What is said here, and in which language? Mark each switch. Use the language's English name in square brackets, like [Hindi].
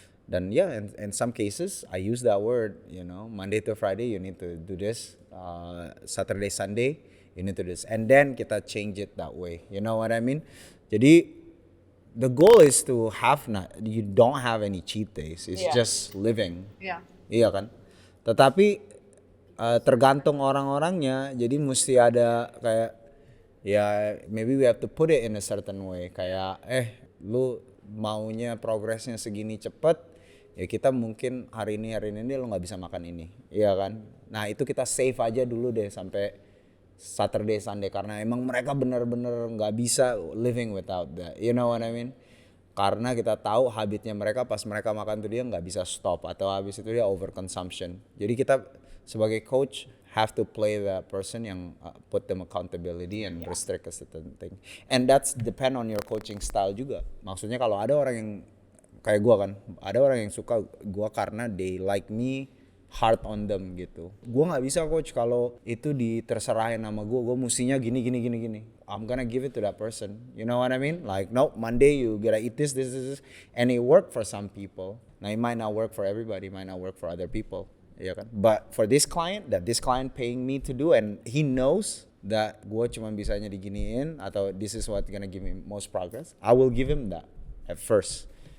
[Indonesian] Dan [English] yeah, in some cases I use that word, Monday to Friday you need to do this, Saturday Sunday you need to do this, and then [Indonesian] kita [English] change it that way. You know what I mean? [Indonesian] Jadi [English] the goal is to you don't have any cheat days. It's just living. Yeah. [Indonesian] Iya kan? Tetapi tergantung orang-orangnya. Jadi mesti ada kayak [English] maybe we have to put it in a certain way. [Indonesian] Kayak lu maunya progresnya segini cepet, ya kita mungkin hari ini lu nggak bisa makan ini, iya kan? Nah itu kita save aja dulu deh sampai Saturday Sunday karena emang mereka bener-bener nggak bisa [English] living without that, you know what I mean? [Indonesian] Karena kita tahu habitnya mereka pas mereka makan tuh dia nggak bisa stop atau habis itu dia overconsumption. Jadi kita sebagai [English] coach have to play that person [Indonesian] yang [English] put them accountability and restrict a certain thing. And that's depend on your coaching style [Indonesian] juga. Maksudnya kalau ada orang yang kayak gua kan, ada orang yang suka gua karena [English] they like me hard on them [Indonesian] gitu. Gua nggak bisa coach kalau itu terserahkan sama gua mestinya gini. [English] I'm gonna give it to that person. You know what I mean? Like no, Monday you gotta eat this, and it worked for some people. Now it might not work for everybody, it might not work for other people. [Indonesian] Ya kan? [English] But for this client paying me to do, and he knows that [Indonesian] gue cuma bisanya diginiin atau [English] this is what gonna give me most progress, I will give him that at first.